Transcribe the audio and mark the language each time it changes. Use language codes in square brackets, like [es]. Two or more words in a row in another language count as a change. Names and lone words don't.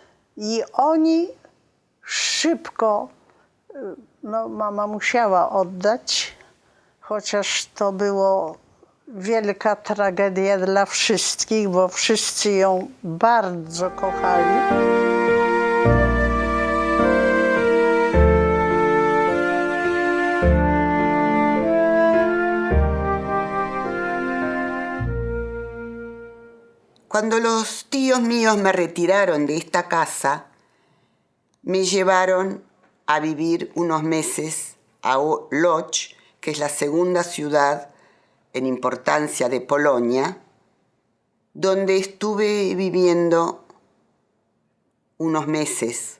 [pl] I oni szybko mama musiała oddać, chociaż to było wielka tragedia dla wszystkich, bo wszyscy ją bardzo kochali. [es] Cuando los tíos míos me retiraron de esta casa, me llevaron a vivir unos meses a Łódź, que es la segunda ciudad en importancia de Polonia, donde estuve viviendo unos meses.